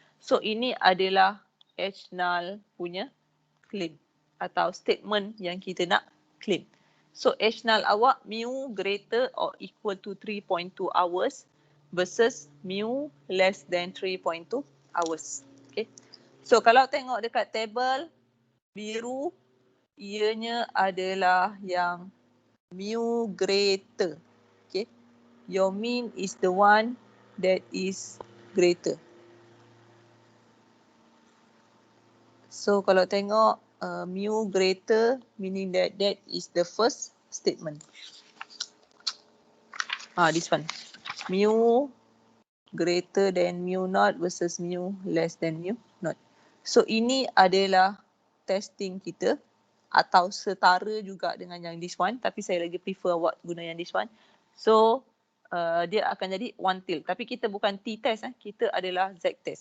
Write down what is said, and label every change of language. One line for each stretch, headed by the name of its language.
Malay: So ini adalah H0 punya claim atau statement yang kita nak claim.
English: So H0
Malay: awak
English: mu greater or equal to 3.2 hours versus mu less than 3.2 hours. Okay.
Malay: So kalau tengok dekat table biru, ianya adalah yang mu greater.
English: Okay. Your mean is the one that is greater. So
Malay: kalau tengok
English: mu greater meaning that is the first statement. This one. Mu greater than mu naught versus mu less than mu naught.
Malay: So ini adalah testing kita atau setara juga dengan yang
English: this one,
Malay: tapi saya lagi prefer awak guna yang this one. So dia akan jadi untitled. Tapi kita bukan T test, kita adalah Z test.